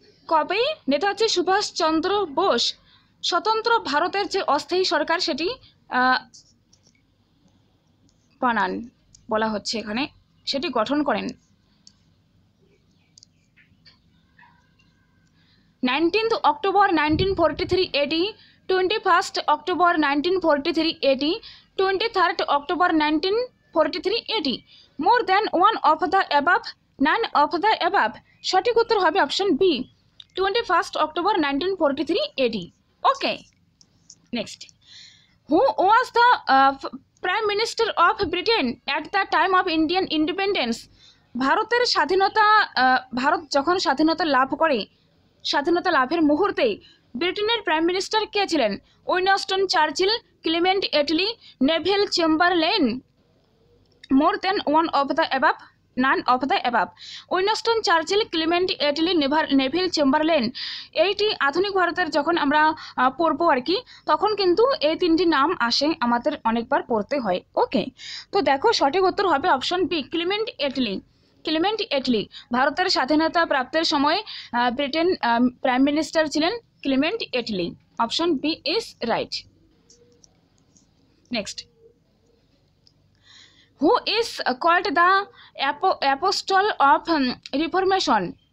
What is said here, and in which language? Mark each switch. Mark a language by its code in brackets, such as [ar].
[bn] কবে নেতাজি সুভাষ চন্দ্র বোস স্বতন্ত্র ভারতের যে অস্থায়ী সরকার সেটি বানান বলা হচ্ছে এখানে, সেটি গঠন করেন? [en] 19th October 1943 AD, 21st October 1943 AD, 23rd October 1943 AD. More than one of the above, none of the above. [bn] সঠিক উত্তর হবে option B, [en] 21st October 1943 AD. Okay, next, who was the Prime Minister of Britain at the time of Indian independence? [bn] ভারতের স্বাধীনতা, ভারত যখন স্বাধীনতা লাভ করে, স্বাধীনতা লাভের মুহূর্তে ব্রিটেনের প্রাইম মিনিস্টার কে ছিলেন? Winston Churchill, Clement Attlee, Neville Chamberlain. [en] More than one of the above, none of the above. Winston Churchill, Clement Attlee, Neville Chamberlain. [bn] এইটি আধুনিক ভারতের যখন আমরা পড়বো আর কি, তখন কিন্তু এই তিনটি নাম আসে, আমাদের অনেকবার পড়তে হয়। ওকে, তো দেখো সঠিক উত্তর হবে option B, Clement Attlee. Clement Attlee ভারতের স্বাধীনতা প্রাপ্তির সময় ব্রিটেন প্রাইম মিনিস্টার ছিলেন Clement Attlee. [en] Option B is right. Next, who is called the apostle of reformation?